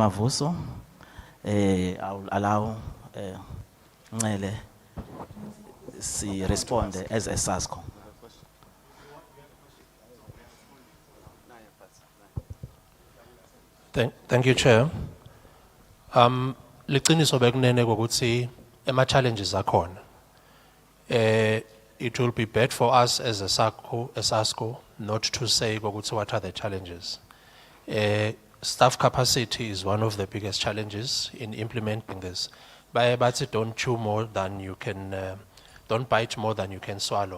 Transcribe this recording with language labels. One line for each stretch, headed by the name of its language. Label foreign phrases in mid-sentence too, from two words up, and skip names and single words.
English: Mavuso, I will allow Ngele to respond as a ESASCCO. Thank you, Chair.
Swati: Liqiniso bekunene ukuthi challenges akhona.
English: It will be bad for us as a ESASCCO not to say what are the challenges. Staff capacity is one of the biggest challenges in implementing this. But don't chew more than you can, don't bite more than you can swallow.